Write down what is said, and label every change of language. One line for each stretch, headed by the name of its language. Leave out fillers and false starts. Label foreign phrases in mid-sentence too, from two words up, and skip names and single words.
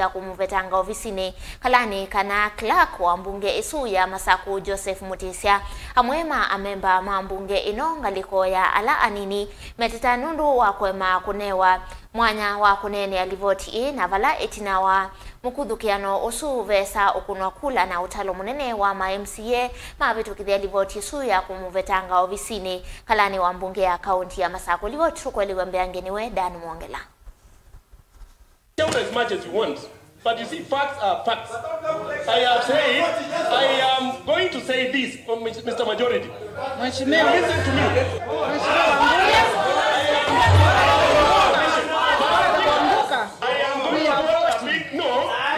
Kamba: ya KUMUVETANGA ovisini kalani kana CLERK wa mbunge isu ya Masaku Joseph Mutisya Amwe ambemba mbunge ino ngalikoni ala anini mateta nundu wa kuema kunewa mwanya wa kunene livoti na vala etinawa mukuthukiano usu vesa ukunwa kula na utalo munene wa ma MCA mavitukithia livoti isu ya KUMUVETANGA ovisini kalani wa mbunge ya kaunti ya Masaku livoti tukweliwe MBUNGENI Dan Mwongela.
English: Shout as much as you want, but you see, facts are facts. I have said, I am going to say this, Mr. Majority. Listen to me. I am going to vote a big no.